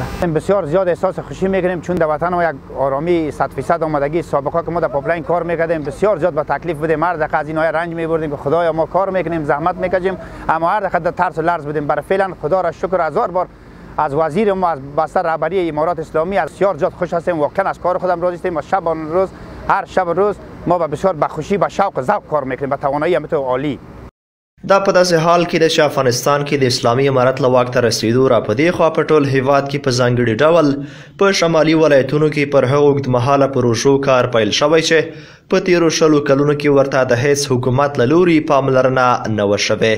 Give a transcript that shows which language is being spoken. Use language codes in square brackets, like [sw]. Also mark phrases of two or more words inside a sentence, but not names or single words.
[fa] بسیار زیاد احساس خوشی میکنیم چون در وطن ما یک آرامی 100% آمدگی سابقه که ما در پاپلاین کار میکردیم بسیار زیاد با تکلیف بودیم، هر دقیقه از اینها رنج میبردیم که خدایا ما کار میکنیم زحمت میکشیم اما هر دقیقه در ترس و لرز بودیم. برای فعلا خدا را شکر 1000 بار از وزیر ما از بستر رهبری امارات اسلامی بسیار زیاد خوش هستیم، واقعا از کار خودم راضی هستیم و شب و روز هر شب و روز ما بسیار با خوشی با شوق و ذوق کار میکنیم با توانایی همت عالی. [ps] دا په داسې حال کې د چې افغانستان کې د اسلامي امارت له واک ته رسیدو را په دې خوا په ټول هیواد کې په ځانګړي ډول په شمالي ولایتونو کې پر هغو اوږدمهاله پروژو کار پیل شوی چې په تیرو 20 کلونو کې ورته د هیڅ حکومت له لوري پاملرنه نه وه شوې.